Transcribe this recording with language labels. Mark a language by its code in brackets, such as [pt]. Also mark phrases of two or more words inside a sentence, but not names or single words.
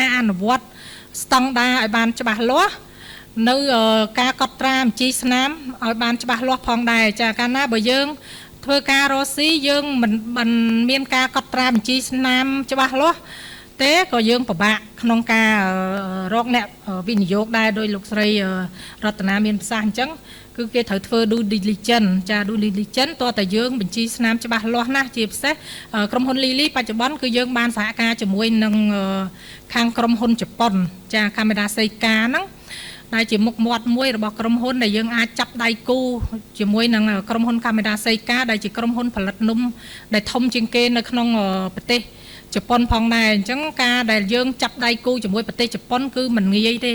[km] អនុវត្តស្តង់ដារឲ្យបានច្បាស់លាស់នៅការកត់ត្រាបញ្ជីស្នាមឲ្យបានច្បាស់លាស់ផងដែរចាកាលណាបើយើងធ្វើការរកស៊ីយើងមិនមានការកត់ត្រាបញ្ជីស្នាមច្បាស់លាស់ទេក៏យើងពិបាកក្នុងការរកអ្នកវិនិយោគដែរដោយលោកស្រីរតនាមានប្រសាសន៍អញ្ចឹងគឺគេត្រូវធ្វើ [en] due diligence [km] ចា [en] due diligence [km] តើតែយើងបញ្ជីស្នាមច្បាស់លាស់ណាស់ជាពិសេសក្រុមហ៊ុនលីលីបច្ចុប្បន្នគឺយើង បានសហការជាមួយនឹងខាងក្រុមហ៊ុនជប៉ុនចាកាមេរ៉ាសេកាហ្នឹងដែលជាមុខមាត់មួយរបស់ក្រុមហ៊ុនដែលយើងអាចចាប់ដៃគូជាមួយនឹងក្រុមហ៊ុនកាមេរ៉ាសេកាដែលជាក្រុមហ៊ុនផលិតនំដែលធំជាងគេនៅក្នុងប្រទេសជប៉ុនផងដែរអញ្ចឹងការដែលយើងចាប់ដៃគូជាមួយប្រទេសជប៉ុនគឺមិនងាយទេ